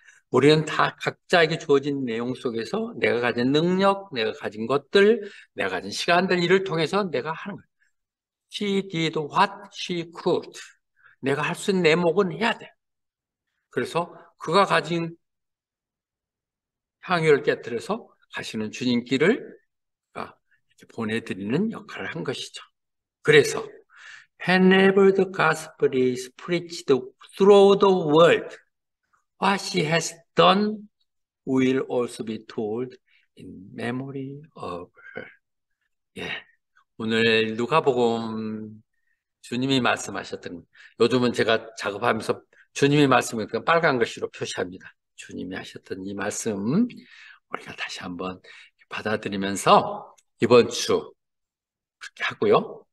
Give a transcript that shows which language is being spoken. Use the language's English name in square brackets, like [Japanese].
[Korean] 우리는 다 각자에게 주어진 내용 속에서 내가 가진 능력, 내가 가진 것들, 내가 가진 시간들, 일을 통해서 내가 하는 거야. [English] She did what she could. [Korean] 내가 할 수 있는 내목은 해야 돼. 그래서 그가 가진 향유를 깨뜨려서 가시는 주님길을 이렇게 보내드리는 역할을 한 것이죠. 그래서 [English] whenever the gospel is preached through the world, what she has done will also be told in memory of her. [Korean] 예, 오늘 누가복음 주님이 말씀하셨던, 요즘은 제가 작업하면서 주님이 말씀을 그냥 빨간 글씨로 표시합니다. 주님이 하셨던 이 말씀 우리가 다시 한번 받아들이면서 이번 주 그렇게 하고요.